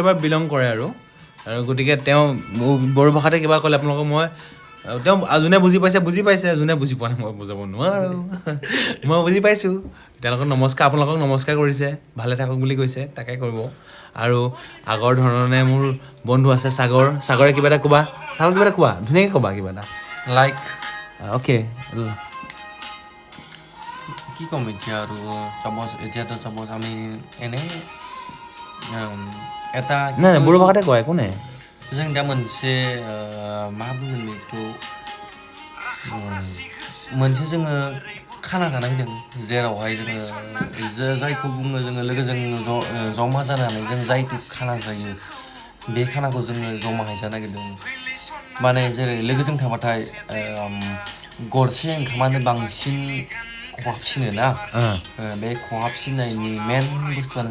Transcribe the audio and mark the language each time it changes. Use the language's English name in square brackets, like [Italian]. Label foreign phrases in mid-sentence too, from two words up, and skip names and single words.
[Assamese] পৰা বিলং কৰে আৰু গতিকে তেওঁ বড়ো ভাষাতে কিবা ক'লে আপোনালোকক মই তেওঁ যোনে বুজি পাইছে যোনে বুজি পোৱা নাই মই বুজাব নোৱাৰোঁ মই বুজি পাইছোঁ আপোনালোকক নমস্কাৰ কৰিছে ভালে থাকক বুলি কৈছে তাকে কৰিব আৰু আগৰ ধৰণে মোৰ বন্ধু আছে সাগৰে কিবা এটা কোৱা ধুনীয়াকৈ ক'বা কিবা এটা লাইক অ'কে কি ক'ম এতিয়া আৰু চাপ'জ আমি এনেই এটা নাই বড়ো ভাষাতে কোৱা একো নাই [Bodo] जों दा मोनसे मा बुंगोन बेखौ मोनसे जोङो खाना जानाय होदों जेरावहाय जोङो जायखौ बुङो जोङो लोगोजों जमा जानानै जों जायखौ खाना जायो बे खानाखौ जोङो जमाहाय जानो नागिरदों माने जेरै लोगोजों थाबाथाय गरसे ओंखामानो बांसिन खहाबसिनो ना बे खहाबसिननायनि मेन बुस्थुआनो